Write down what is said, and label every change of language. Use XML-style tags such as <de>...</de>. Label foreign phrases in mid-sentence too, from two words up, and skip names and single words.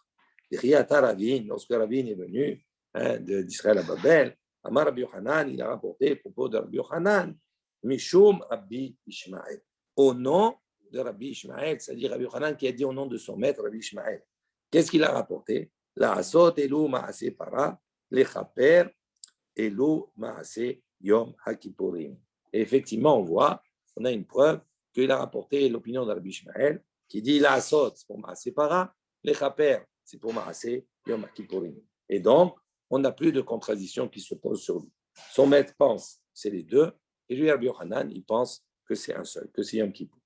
<fr>Lorsque Ravin est venu d'Israël à Babel,</fr> <he>אמר רבי יוחנן,</he> <fr>il a rapporté à propos de Rabbi Yochanan,</fr> <he>משום רבי ישמעאל,</he> <fr>au nom de Rabbi Ishmael, c'est-à-dire Rabbi Yochanan qui a dit au nom de son maître, Rabbi Ishmael. Qu'est-ce qu'il a rapporté?</fr> <he>לעשות אלו מעשה פרה, לכפר אלו מעשה יום הכפורים.</he> <fr>Et effectivement, on voit, on a une preuve qu'il a rapporté l'opinion de Rabbi Ishmael qui dit</fr> <he>לעשות,</he> <fr>c'est pour</fr> <he>מעשה פרה,</he> <fr>lechaper, c'est pour</fr> <he>מעשה יום הכפורים.</he> <fr>Et donc, on n'a plus de contradiction qui se pose sur lui. Son maître pense c'est les deux, et lui, Rabbi Yochanan, il pense que c'est un seul, que c'est Yom Kippour.</fr>